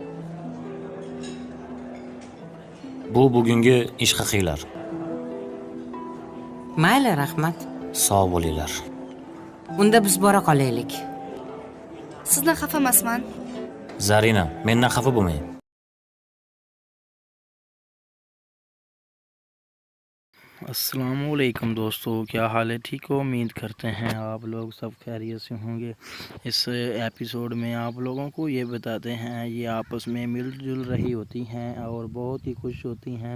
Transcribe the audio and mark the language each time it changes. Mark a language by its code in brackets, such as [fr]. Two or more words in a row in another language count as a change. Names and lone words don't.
[uz] Bu bugungi ish haqinglar. Mayli, rahmat. Sog' bo'linglar. Unda biz bora qolaylik. sizdan xafa emasman. Zarina, mendan xafa bo'lmang. [hi] अस्सलामुअलैकुम दोस्तों, क्या हाल है? ठीक हो? उम्मीद करते हैं आप लोग सब खैरियत से होंगे। इस एपिसोड में आप लोगों को ये बताते हैं, ये आपस में मिलजुल रही होती हैं और बहुत ही खुश होती हैं।